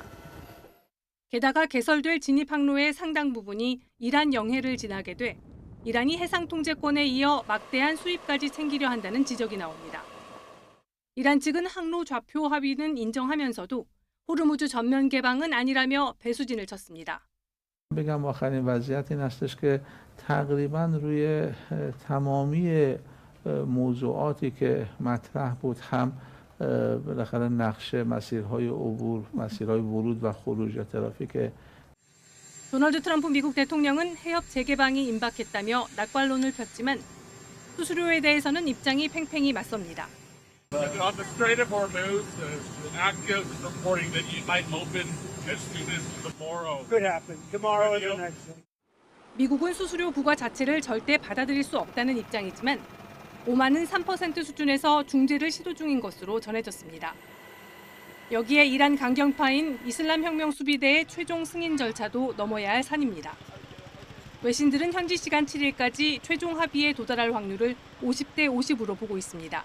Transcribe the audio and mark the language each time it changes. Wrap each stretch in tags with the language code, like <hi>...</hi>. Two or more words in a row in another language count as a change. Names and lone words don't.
<ko>게다가 개설될 진입 항로의 상당 부분이 이란 영해를 지나게 돼 이란이 해상 통제권에 이어 막대한 수입까지 챙기려 한다는 지적이 나옵니다. 이란 측은 항로 좌표 합의는 인정하면서도 호르무즈 전면 개방은 아니라며 배수진을 쳤습니다.</ko> <fa>بگم آخرین وضعیت این هستش که تقریبا روی تمامی موضوعاتی که مطرح بود هم بالاخره نقشه مسیرهای عبور، مسیرهای ورود و خروج یا ترافیک</fa> <ko>도널드 트럼프 미국 대통령은 해협 재개방이 임박했다며 낙관론을 폈지만 수수료에 대해서는 입장이 팽팽히 맞섭니다.</ko> <en>On the Strait of Hormuz, Axios is reporting that you might open as soon as tomorrow. Could happen. Tomorrow is the next thing.</en> <ko>미국은 수수료 부과 자체를 절대 받아들일 수 없다는 입장이지만 오만은 3% 수준에서 중재를 시도 중인 것으로 전해졌습니다. 여기에 이란 강경파인 이슬람혁명 수비대의 최종 승인 절차도 넘어야 할 산입니다. 외신들은 현지 시간 7일까지 최종 합의에 도달할 확률을 50대 50으로 보고 있습니다.</ko>